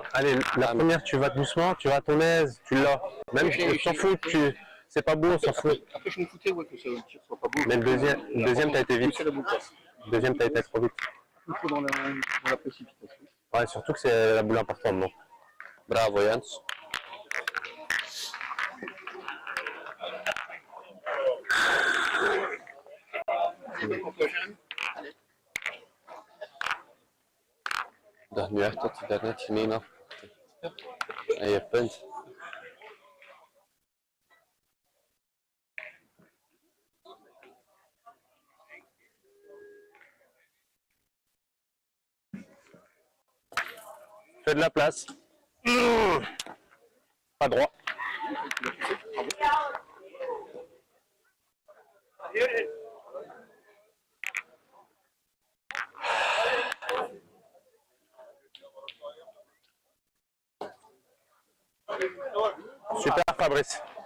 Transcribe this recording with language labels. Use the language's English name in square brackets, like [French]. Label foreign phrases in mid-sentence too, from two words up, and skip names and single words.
[French] Allez, la première, tu vas doucement, tu vas à ton aise, tu l'as. Même tu t'en fous, c'est pas beau, on s'en fout. Après, je me foutais ouais, que le tir soit pas beau. Mais le deuxième t'as été vite. Le deuxième, t'as été trop vite. Trop dans la précipitation. Ouais, surtout que c'est la boule importante, non? Bravo, Jens. [Dutch] Ik dacht nu echt dat hij daar net gemeen had. En je punt. [French] Fais de la place. Pas droit. Super Fabrice.